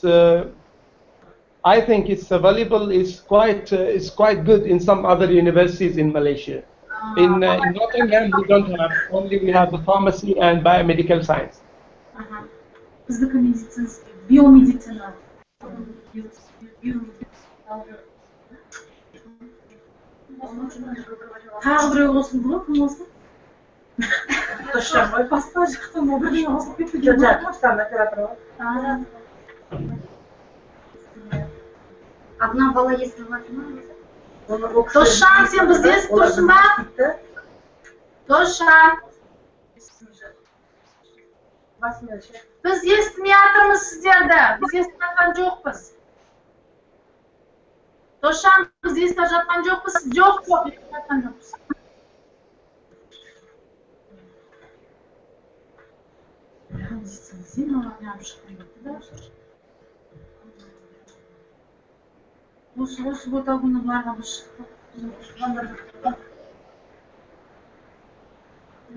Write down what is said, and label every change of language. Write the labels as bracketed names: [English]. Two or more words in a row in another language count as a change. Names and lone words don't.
[English] I think it's available. It's quite good in some other universities in Malaysia. In Nottingham we don't have. Only we have the pharmacy and biomedical science. Biomedicina. [Kazakh] Тағы біреу қосылды ма? Кім қосылды? Басқа жақтан бірдеңе қосылып кетті. [Russian] Одна бала, если в [Kazakh] Досжан, сен бізде тұрсың ба? Досжан. Біз естімей жатырмыз сіздерді. Біз естіп жатқан жоқпыз. Досжан, біз естіп жатқан жоқпыз. Жоқ, естіп жатқан жоқпыз. Осы оталғыны бұларға біз шықты.